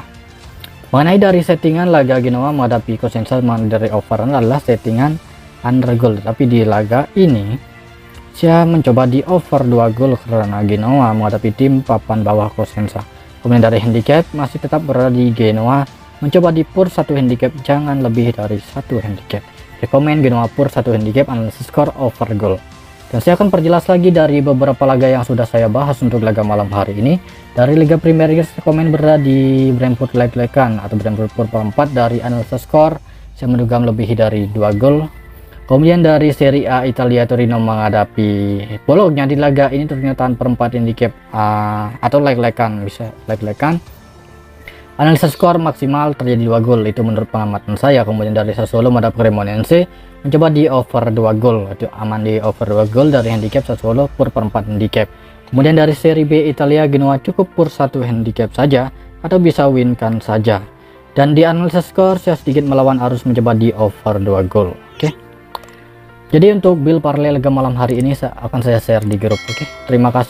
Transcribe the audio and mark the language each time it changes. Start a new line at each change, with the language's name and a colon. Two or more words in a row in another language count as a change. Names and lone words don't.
Indonesian: Mengenai dari settingan laga Genoa menghadapi Cosenza dari over adalah settingan
English: under goal,
Indonesian: tapi di laga ini saya mencoba di over 2 gol karena Genoa menghadapi tim papan bawah Cosenza. Kemudian dari handicap masih tetap berada di Genoa, mencoba di pur 1 handicap, jangan lebih dari 1 handicap. Rekomen Genoa pur 1 handicap, analisis skor
English: over goal.
Indonesian: Dan saya akan perjelas lagi dari beberapa laga yang sudah saya bahas untuk laga malam hari ini. Dari Liga Premier Inggris, rekomen berada di Brentford leg-legan atau Brentford pur 4 dari analisis skor, saya menduga lebih dari 2 gol. Kemudian dari Serie A Italia, Torino menghadapi Bologna. Di laga ini ternyata per 4 handicap atau leg-legan, bisa leg-legan. Analisa skor maksimal terjadi 2 gol, itu menurut pengamatan saya. Kemudian dari Sassuolo menghadapi Cremonese, mencoba di over 2 gol, itu aman di over 2 gol dari handicap Sassuolo pur 4 handicap. Kemudian dari Serie B Italia, Genoa cukup pur 1 handicap saja atau bisa winkan saja. Dan di analisa skor saya sedikit melawan arus, mencoba di over 2 gol. Oke. Jadi untuk
English: build parlay
Indonesian: laga malam hari ini akan saya share di grup. Oke.